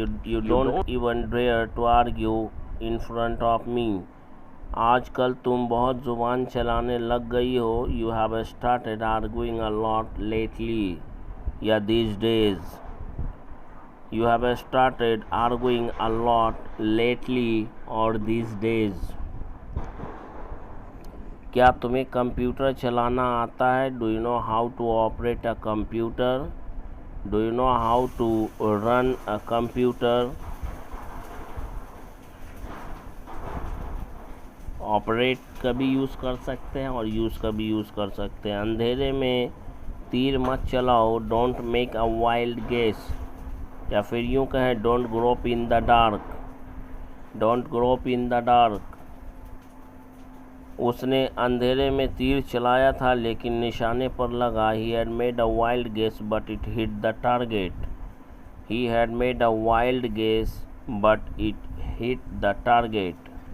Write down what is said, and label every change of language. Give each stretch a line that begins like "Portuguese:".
English: You don't even dare to argue in front of me.
Hindi: आजकल तुम बहुत जुबान चलाने लग गई हो।
English: You have started arguing a lot lately.
Hindi: या
English: these days. You have started arguing a lot lately or these days.
Hindi: क्या तुम्हें कंप्यूटर चलाना आता है?
English: Do you know how to operate a computer? Do you know how to run a computer?
Hindi: Operate का भी use कर सकते हैं और यूज़ का भी यूज़ कर सकते हैं। अंधेरे में तीर मत चलाओ।
English: Don't make a wild guess.
Hindi: या फिर यूँ कहें
English: Don't grope in the dark. Don't grope in the dark.
Hindi: उसने अंधेरे में तीर चलाया था लेकिन निशाने पर लगा।
English: He had made a wild guess but it hit the target. He had made a wild guess but it hit the target.